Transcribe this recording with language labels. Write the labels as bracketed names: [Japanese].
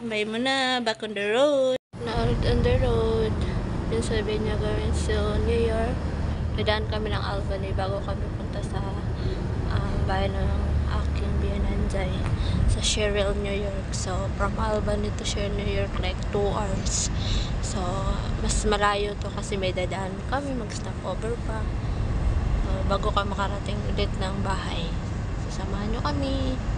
[English] Bye muna, back on the road. Out on the road. Pennsylvania going to New York. [Filipino] Nadaan kami ng Albany bago kami punta sa bayan ng aking biyananjay sa Sherrill, New York. [English] So, from Albany to Sherrill, New York, like 2 hours. [Filipino] So, mas malayo to kasi may dadaan kami, mag-stop over pa. Bago ka makarating ulit ng bahay. Sasamahan nyo kami.